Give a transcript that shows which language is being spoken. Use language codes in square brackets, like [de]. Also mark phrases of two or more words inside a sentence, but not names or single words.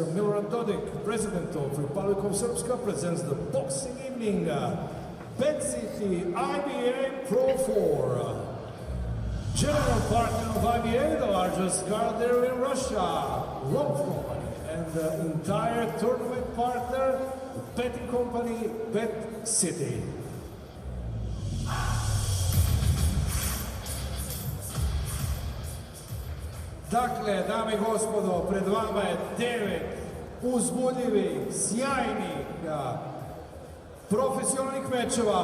[en] Milorad Dodik, President of the Republic of Srpska, presents the boxing evening. Pet City IBA Pro 4. General partner of IBA, the largest card there in Russia, Road Company, and the entire tournament partner, the betting company, Pet City. [sr] Dakle, dame i gospodo, pred vama je 9 uzbudljivih, sjajnih, profesionalnih mečeva.